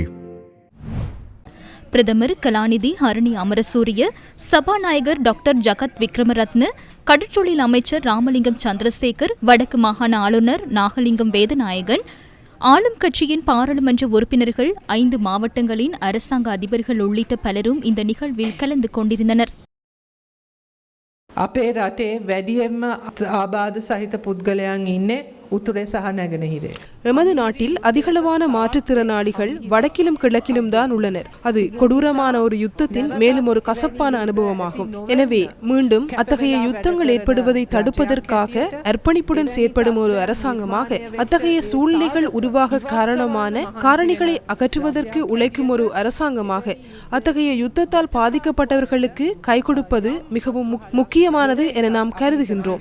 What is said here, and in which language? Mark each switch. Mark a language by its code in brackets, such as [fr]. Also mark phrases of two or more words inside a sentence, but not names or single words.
[ta] பிரதமர் கலாநிதி ஹரணி அமரசூரிய, சபாநாயகர் டாக்டர் ஜகத் விக்ரமரத்ன, கடற்றொழில் அமைச்சர் ராமலிங்கம் சந்திரசேகர், வடக்கு மாகாண ஆளுநர் நாகலிங்கம் வேதநாயகன், ஆளும் கட்சியின் பாராளுமன்ற உறுப்பினர்கள், 5 மாவட்டங்களின் அரசாங்க அதிபர்கள் உள்ளிட்ட பலரும் இந்த நிகழ்வில் கலந்து கொண்டிருந்தனர். [si] අපේ රටේ වැඩියෙන්ම ආබාධ සහිත පුද්ගලයන් ඉන්නේ උතුරේ සහ නැගෙනහිරේ. [ta] எமது நாட்டில் அதிகளவான மாற்றுத்திறனாளிகள் வடக்கிலும் கிழக்கிலும் தான் உள்ளனர். அது கொடூரமான ஒரு யுத்தத்தின் மேலும் ஒரு கசப்பான அனுபவமாகும். எனவே மீண்டும் அத்தகைய யுத்தங்கள் ஏற்படுவதை தடுப்பதற்காக அர்ப்பணிப்புடன் செயற்படும் ஒரு அரசாங்கமாக, அத்தகைய சூழ்நிலைகள் உருவாக காரணமான காரணிகளை அகற்றுவதற்கு உழைக்கும் ஒரு அரசாங்கமாக, அத்தகைய யுத்தத்தால் பாதிக்கப்பட்டவர்களுக்கு கை கொடுப்பது மிகவும் முக்கியமானது என நாம் கருதுகின்றோம்.